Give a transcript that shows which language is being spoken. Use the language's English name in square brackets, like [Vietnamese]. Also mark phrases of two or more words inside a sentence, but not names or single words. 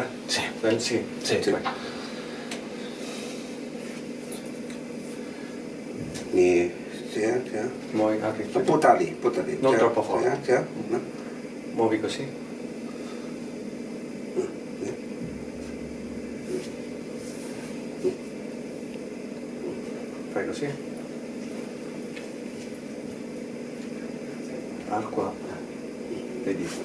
[Italian] Sì. Sì. Sì. Vai. [Chinese] 你这样， [Italian] Muovi anche qui. [Chinese] 不大力。 [Italian] Non [Chinese] 这样 [Italian] troppo forte. [Chinese] 这样， [Italian] Muovi così. Così. Acqua le dita.